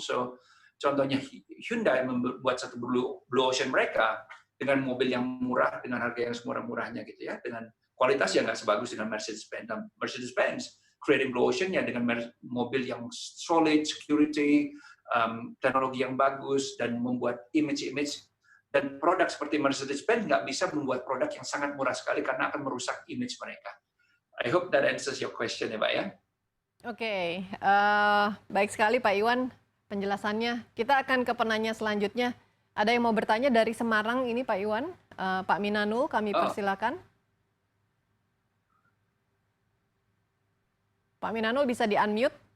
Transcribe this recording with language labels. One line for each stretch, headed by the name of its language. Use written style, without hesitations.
Indonesian: So, contohnya Hyundai membuat satu blue ocean mereka dengan mobil yang murah, dengan harga yang semurah-murahnya gitu ya, dengan kualitas yang nggak sebagus dengan Mercedes-Benz. Dan Mercedes-Benz creating blue ocean-nya dengan mobil yang solid, security, teknologi yang bagus, dan membuat image-image. Dan produk seperti Mercedes-Benz nggak bisa membuat produk yang sangat murah sekali karena akan merusak image mereka.
English: I hope that answers your question
Indonesian: ya Pak ya. Oke, baik sekali Pak Iwan penjelasannya. Kita akan ke penanya selanjutnya. Ada yang mau bertanya dari Semarang ini Pak Iwan, Pak Minanul, kami persilakan. Pak Minanul bisa di-unmute?